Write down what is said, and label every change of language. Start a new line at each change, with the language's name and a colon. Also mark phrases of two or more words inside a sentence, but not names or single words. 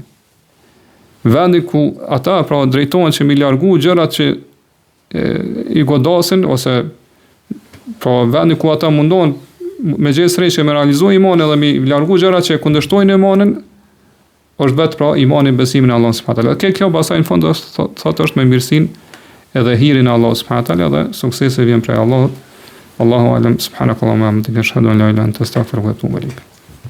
Albanian: Vendi ku ata pra drejtohen që mi largu gjërat që i godasin, ose pra vendi ku ata mundohen me gjesë që me realizuar imanin dhe mi largu gjërat që kundërshtojnë imanin, është vetë pra imani besimin e Allah
Arabic: سبحانه وتعالى.
Albanian: Kjo pastaj në fund thotë është me mirësinë edhe hirin e Allah
Arabic: سبحانه وتعالى
Albanian: dhe suksesi vjen prej Allahut.
Arabic: الله أعلم, سبحانك اللهم وبحمدك أشهد أن لا إله إلا أنت أستغفرك وأتوب إليك.